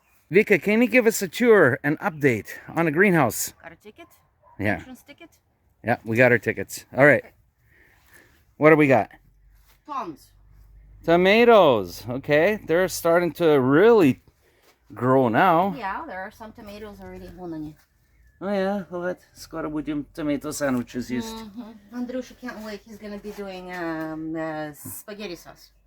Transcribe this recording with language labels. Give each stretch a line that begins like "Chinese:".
English: Vika, can you give us a tour, an update on the greenhouse? Got a ticket? Yeah. Entrance ticket? Yeah, we got our tickets. All right. What do we got? Tom's. Tomatoes. Okay, they're starting to really grow now. Yeah, there are some tomatoes already.
Russian: Вон они.
English: Oh yeah, вот.
Russian: Скоро будем tomato sandwiches есть.
English: Andrusha can't wait. He's gonna be doing spaghetti sauce.